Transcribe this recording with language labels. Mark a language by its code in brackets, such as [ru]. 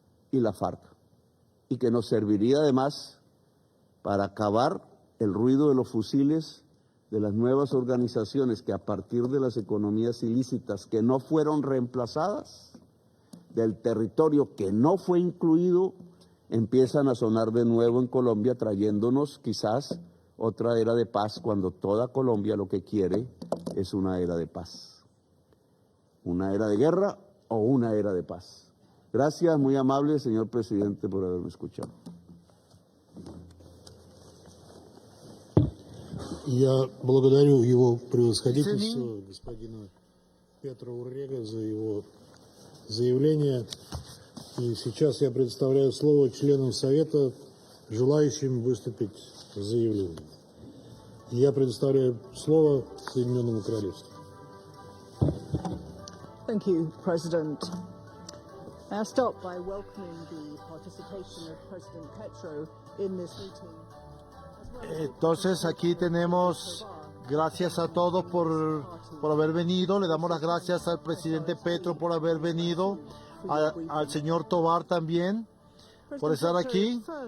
[es] y la FARC, y que nos serviría además para acabar el ruido de los fusiles de las nuevas organizaciones que a partir de las economías ilícitas que no fueron reemplazadas, del territorio que no fue incluido, empiezan a sonar de nuevo en Colombia, trayéndonos quizás otra era de paz, cuando toda Colombia lo que quiere es una era de paz. Una era de guerra o una era de paz. Gracias, muy amable, señor presidente, por haberme escuchado. [ru] Я благодарю его превосходительство, господина Петра Уррега, за его заявление. И сейчас я предоставляю слово членам Совета, желающим выступить с заявлением. Я предоставляю слово Соединенному Королевству. [en] Thank you, President. I'll start by welcoming the participation of President Petro in this meeting. [es] Entonces aquí tenemos, gracias a todos por haber venido, le damos las gracias al presidente Petro por haber venido, al señor Tovar también por estar aquí.